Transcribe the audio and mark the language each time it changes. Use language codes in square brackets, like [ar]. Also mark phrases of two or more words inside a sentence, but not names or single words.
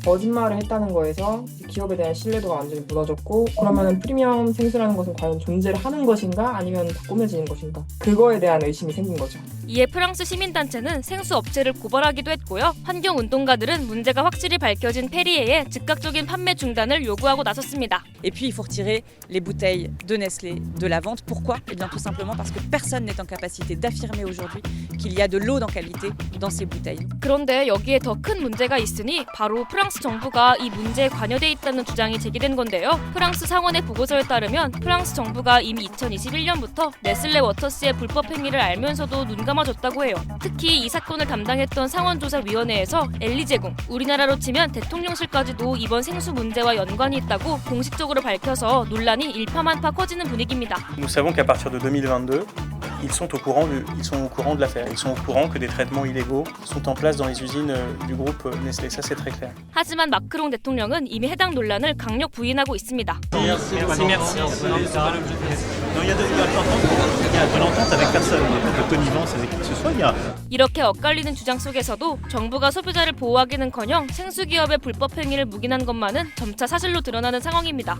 [ko] 거짓말을 했다는 거에서 기업에 대한 신뢰도가 완전히 무너졌고, 그러면 프리미엄 생수라는 것은 과연 존재를 하는 것인가 아니면 다 꾸며지는 것인가, 그거에 대한 의심이 생긴 거죠. 이에 프랑스 시민단체는 생수 업체를 고발하기도 했고요. 환경운동가들은 문제가 확실히 밝혀진 페리에의 즉각적인 판매 중단을 요구하고 나섰습니다. [fr] Et puis il faut retirer les bouteilles de Nestlé de la vente. Pourquoi? Eh bien tout simplement parce que personne n'est en capacité d'affirmer aujourd'hui qu'il y a de l'eau dans qualité dans ces bouteilles. [ko] 그런데 여기에 더 큰 문제가 있으니 바로 프랑스 정부가 이 문제에 관여돼 있다는 주장이 제기된 건데요. 프랑스 상원의 보고서에 따르면 프랑스 정부가 이미 2021년부터 네슬레 워터스의 불법 행위를 알면서도 눈 감아줬다고 해요. 특히 이 사건을 담당했던 상원조사위원회에서 엘리제궁, 우리나라로 치면 대통령실까지도 이번 생수 문제와 연관이 있다고 공식적으로 밝혀서 논란이 일파만파 커지는 분위기입니다. [fr] Nous savons qu'à partir de 2022, ils sont au courant de l'affaire. Ils sont au courant que des traitements illégaux sont en place dans les usines du groupe Nestlé. Ça, c'est très clair. [ko] 하지만 마크롱 대통령은 이미 해당 논란을 강력 부인하고 있습니다. 이렇게 엇갈리는 주장 속에서도 정부가 소비자를 보호하기는커녕 생수기업의 불법 행위를 묵인한 것만은 점차 사실로 드러나는 상황입니다.